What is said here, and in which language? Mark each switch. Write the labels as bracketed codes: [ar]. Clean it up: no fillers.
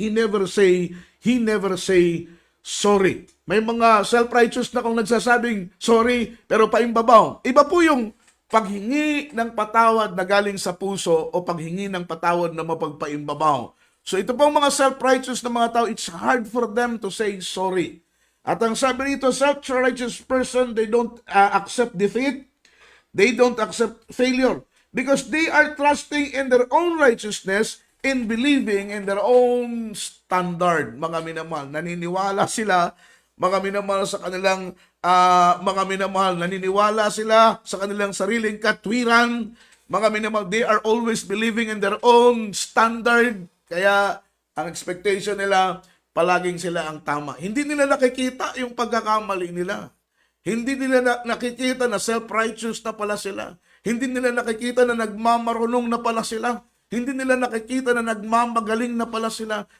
[en] He never say sorry. [tl] May mga self-righteous na kung nagsasabing sorry, pero paimbabaw. Iba po yung paghingi ng patawad na galing sa puso o paghingi ng patawad na mapagpaimbabaw. So ito pong mga self-righteous na mga tao, [en] it's hard for them to say sorry. [tl] At ang sabi nito, [en] self-righteous person, they don't accept defeat. They don't accept failure. Because they are trusting in their own righteousness, in believing in their own standard. [tl] Mga minamahal, naniniwala sila, mga minamahal sa kanilang, mga minamahal, naniniwala sila sa kanilang sariling katwiran. Mga minamahal, [en] they are always believing in their own standard. [tl] Kaya, ang expectation nila, palaging sila ang tama. Hindi nila nakikita yung pagkakamali nila. Hindi nila nakikita na self-righteous na pala sila. Hindi nila nakikita na nagmamarunong na pala sila. Hindi nila nakikita na nagmamagaling na pala sila.